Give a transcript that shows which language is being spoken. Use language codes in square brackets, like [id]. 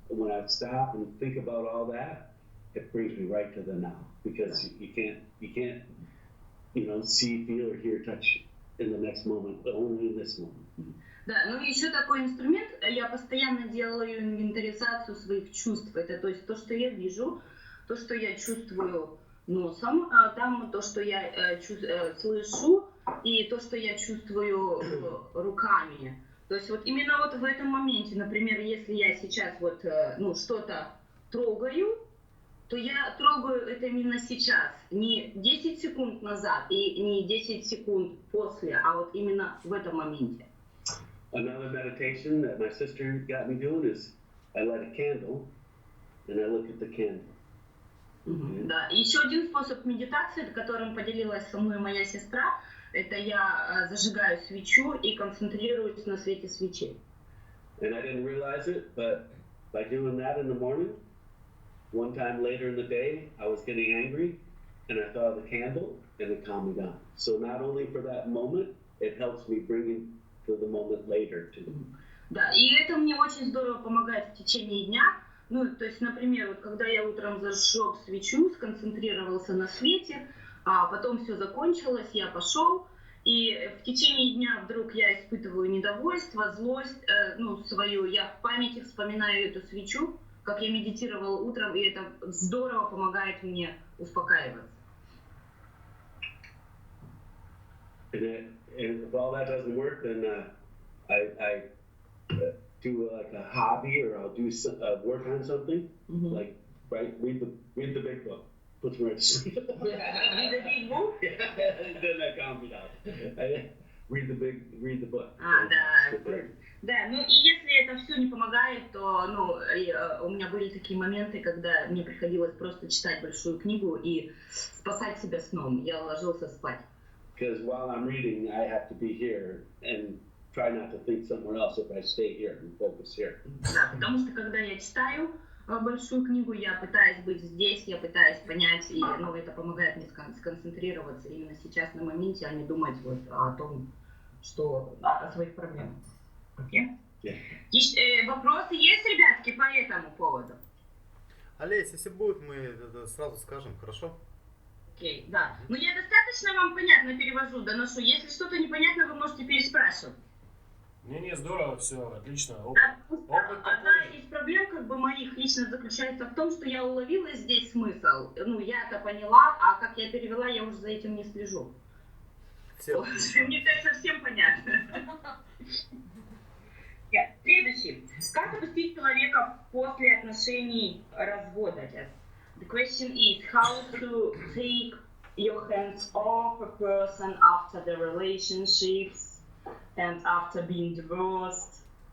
[en] And when I stop and think about all that, it brings me right to the now, because you can't, you know, see, feel, or hear, touch in the next moment, but only in this moment. [ru] Да, ну и еще такой инструмент, я постоянно делаю инвентаризацию своих чувств. Это то есть то, что я вижу, то, что я чувствую носом, там то, что я слышу, и то, что я чувствую руками. То есть вот именно вот в этом моменте, например, если я сейчас вот ну, что-то трогаю, то я трогаю это именно сейчас. Не 10 секунд назад и не 10 секунд после, а вот именно в этом моменте. [en] Another meditation that my sister got me doing is I light a candle and I look at the candle. [ru] Да. И еще один способ медитации, которым поделилась со мной моя сестра, это я зажигаю свечу и концентрируюсь на свете свечи. [en] And I didn't realize it, but by doing that in the morning, one time later in the day, I was getting angry and I thought of the candle and it calmed me down. So not only for that moment, it helps me bring it to the moment later too. [ru] Да, и это мне очень здорово помогает в течение дня. Ну, то есть, например, вот когда я утром зажег свечу, сконцентрировался на свете, а потом все закончилось, я пошел, и в течение дня вдруг я испытываю недовольство, злость, свою, я в памяти вспоминаю эту свечу, как я медитировал утром, и это здорово помогает мне успокаиваться. [en] And if all that doesn't work, then I do like a hobby, or I'll do work on something, like read the big book, puts me right to sleep. Read the big book? Then I calm me down. Read the book. [ru] Да. Да, ну и если это все не помогает, то у меня были такие моменты, когда мне приходилось просто читать большую книгу и спасать себя сном. Я ложился спать. [en] Because while I'm reading, I have to be here and try not to think somewhere else if I stay here and focus here. [ru] Да, потому что когда я читаю большую книгу, я пытаюсь быть здесь, я пытаюсь понять, и это помогает мне сконцентрироваться именно сейчас на моменте, а не думать вот о том, что о своих проблемах. Окей? [en] Yeah. [ru] Вопросы есть, ребятки, по этому поводу? Олесь, если будет, мы это сразу скажем, хорошо? Окей, да. Ну я достаточно вам понятно перевожу, доношу. Если что-то непонятно, вы можете переспрашивать. Не, здорово, все, отлично. Одна из проблем моих лично заключается в том, что я уловила здесь смысл. Я это поняла, а как я перевела, я уже за этим не слежу. Мне кажется, всем понятно. Следующий. Как отпустить человека после отношений развода? [en] The question is how to take your hands off a person after the relationships and after being divorced.